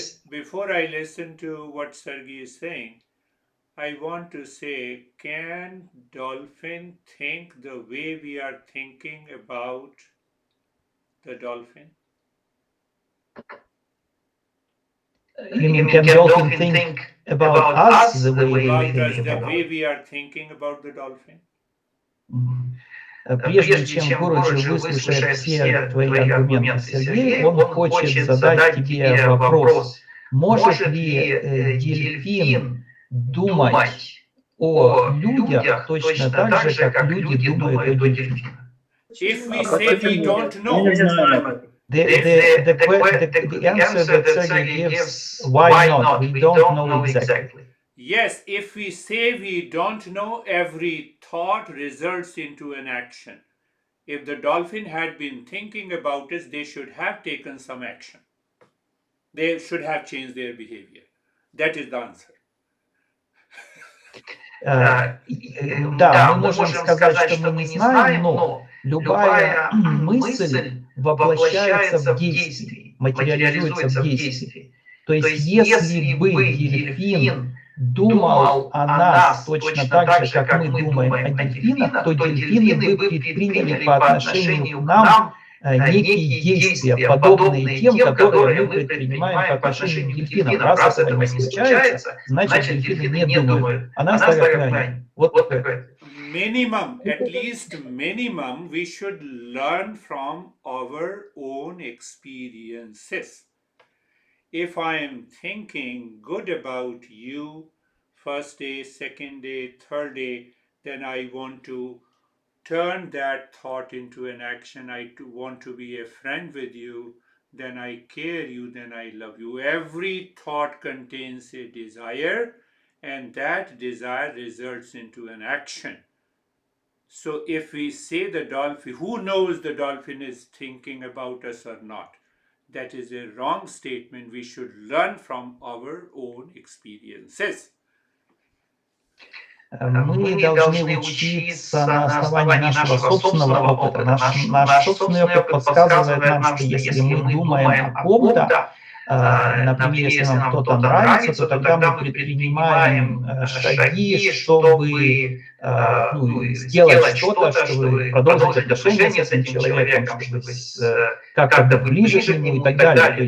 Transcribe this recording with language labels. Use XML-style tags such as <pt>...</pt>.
<en>Before I listen to what Sergey is saying, I want to say, can dolphin think the way we are thinking about the dolphin? You mean, can dolphin think about us the way we think the about way we are thinking about the dolphin?</en> <ru>Прежде чем Гуруджи выслушает все твои аргументы, Сергей, он хочет задать тебе вопрос. Может ли дельфин думать о людях точно так же, как люди думают о дельфинах?</ru> <en>If we say we don't know, the answer that Sergey gives, why not? We don't know exactly. Yes, if we say we don't know, every thought results into an action. If the dolphin had been thinking about us, they should have taken some action. They should have changed their behavior. That is the answer.</en> <ru>Да, мы можем сказать, что мы не знаем, но любая мысль воплощается в действии, материализуется в действии. То есть, если бы дельфин думал о нас точно так же, как мы думаем о дельфинах, то дельфины бы предприняли по отношению к нам некие действия, подобные тем, которые мы предпринимаем по отношению к дельфинам. Раз это не случается, значит, дельфины не думают. Она ставит крайне. Вот такое.</ru> <en>Minimum, at least minimum, we should learn from our own experiences. If I am thinking good about you, first day, second day, third day, then I want to turn that thought into an action. I want to be a friend with you, then I care you, then I love you. Every thought contains a desire, and that desire results into an action. So if we say the dolphin, who knows the dolphin is thinking about us or not? That is a wrong statement. We should learn from our own experiences.</en> <ru>Мы должны учиться на основании нашего собственного опыта. Наш собственный опыт подсказывает нам, что если мы думаем о ком-то, например, если нам кто-то нравится, то тогда мы предпринимаем шаги, чтобы сделать что-то, чтобы продолжить отношения с этим человеком, чтобы как-то ближе к нему и так далее.</ru>